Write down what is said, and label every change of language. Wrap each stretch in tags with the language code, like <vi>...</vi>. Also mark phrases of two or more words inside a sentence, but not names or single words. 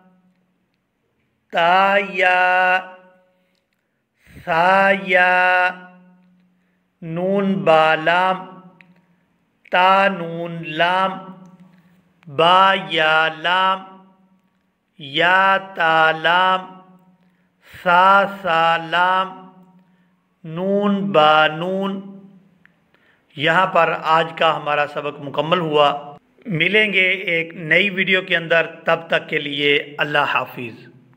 <ar>تا یا ثا یا نون با لام تا نون لام با یا لام یا تا لام سا سا لام نون با نون۔</ar> <ur>یہاں پر آج کا ہمارا سبق مکمل ہوا۔ ملیں گے ایک نئی ویڈیو کے اندر، تب تک کے لیے اللہ حافظ۔</ur>